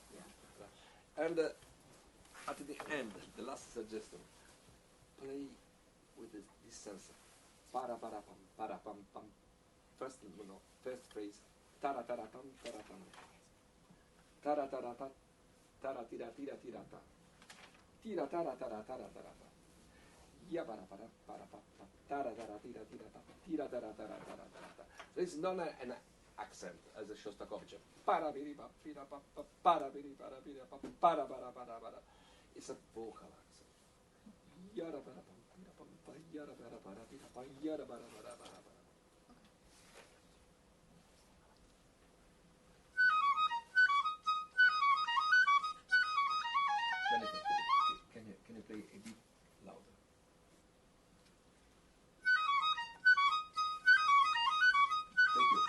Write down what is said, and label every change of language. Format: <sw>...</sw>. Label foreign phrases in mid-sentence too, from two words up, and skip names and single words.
<en>Yeah. And at the end, the last suggestion, play with this sense. Para para pam pam. First phrase. Tara tara tam tara tam. Tara tara ta. Tara tira tira tira ta. Tira tara tara tara tara ta. Ya para pa. Tara tara tira tira ta. Tira tara tara tara tara ta. There is not an accent as a Shostakovich. Para biri pa pira pa para biri para bira pa para para para para. It's a vocal accent. Yara para pa. Yara para para pira pa yara para para para para. Can you play a bit louder? Thank you.</en>